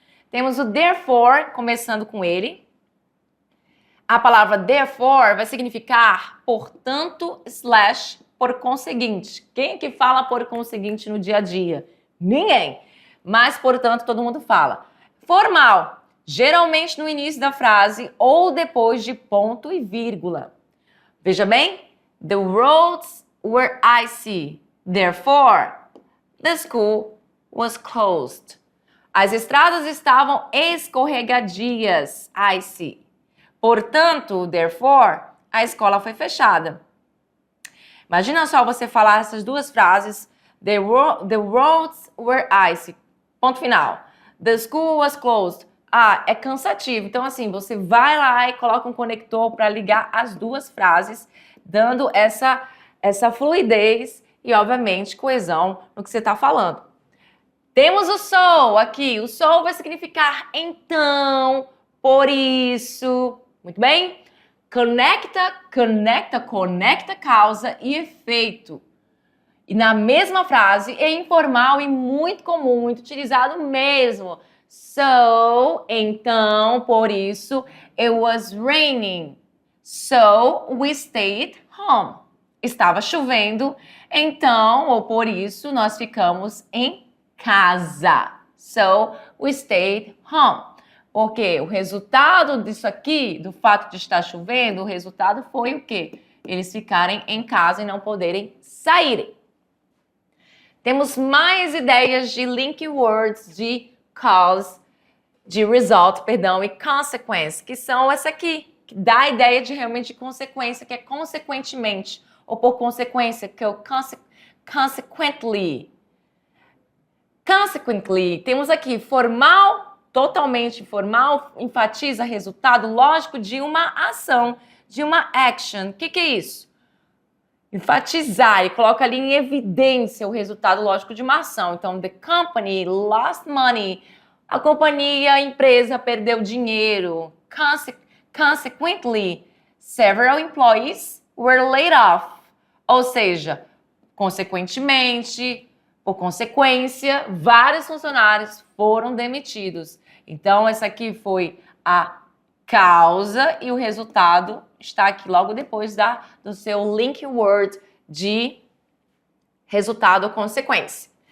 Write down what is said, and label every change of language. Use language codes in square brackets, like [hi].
[pt] Temos o therefore, começando com ele. A palavra therefore vai significar portanto, slash, por conseguinte. Quem que fala por conseguinte no dia a dia? Ninguém. Mas, portanto, todo mundo fala. Formal, geralmente no início da frase ou depois de ponto e vírgula. Veja bem, [en] the roads were icy, therefore, the school was closed. [pt] As estradas estavam escorregadias, icy. Portanto, therefore, a escola foi fechada. Imagina só você falar essas duas frases, [en] the roads were icy. [pt] Ponto final. [en] The school was closed. [pt] Ah, é cansativo. Então, assim, você vai lá e coloca um conector para ligar as duas frases, dando essa fluidez e, obviamente, coesão no que você está falando. Temos o so aqui. O so vai significar então, por isso. Muito bem? Conecta causa e efeito. E na mesma frase, é informal e muito comum, muito utilizado mesmo. [en] So, [pt] então, por isso, [en] it was raining. So, we stayed home. [pt] Estava chovendo, então, ou por isso, nós ficamos em casa. [en] So, we stayed home. [pt] Porque o resultado disso aqui, do fato de estar chovendo, o resultado foi o quê? Eles ficarem em casa e não poderem saírem. Temos mais ideias de link words de cause, de result, perdão, e consequence, que são essa aqui, que dá a ideia de realmente consequência, que é consequentemente, ou por consequência, que é o consequently. Consequently, temos aqui formal, totalmente formal, enfatiza resultado lógico de uma ação, de uma action. O que é isso? enfatizar e coloca ali em evidência o resultado lógico de uma ação. [en] Então, the company lost money. [pt] A companhia, a empresa perdeu dinheiro. [en] Consequently, several employees were laid off. [pt] Ou seja, consequentemente, por consequência, vários funcionários foram demitidos. Então, essa aqui foi a causa e o resultado está aqui logo depois do seu link word de resultado ou consequência.